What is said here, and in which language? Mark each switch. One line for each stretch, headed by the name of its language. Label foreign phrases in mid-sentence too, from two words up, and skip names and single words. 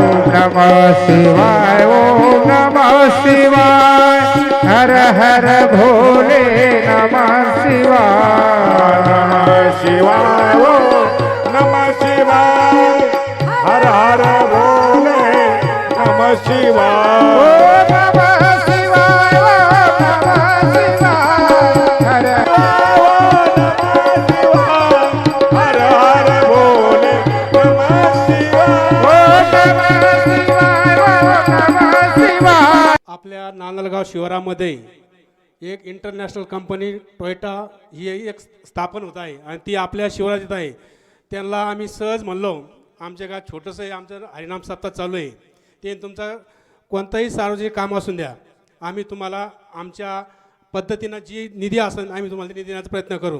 Sanskrit: नमः शिवाय ओम नमः शिवाय हर हर भोले नमः शिवाय नमः शिवाय ओ नमः शिवाय हर हर भोले नमः शिवाय ओम नमः शिवाय ओम नमः शिवाय हर हर हर भोले नमः शिवाय नमः शिवाय ओम नमः शिवाय
Marathi: आपल्या नांदलगाव शिवारामध्ये एक
English: international company
Marathi: टोयोटा ही एक स्थापन होत आहे आणि ती आपल्या शिवारात येत आहे. त्यांना आम्ही सहज म्हणलो आमच्या गावात छोटंसं आहे, आमचं हरिनाम सप्ताह चालू आहे, ते तुमचं कोणतंही सार्वजनिक काम असून द्या, आम्ही तुम्हाला आमच्या पद्धतीनं जी निधी असेल आम्ही तुम्हाला निधी देण्याचा प्रयत्न करू.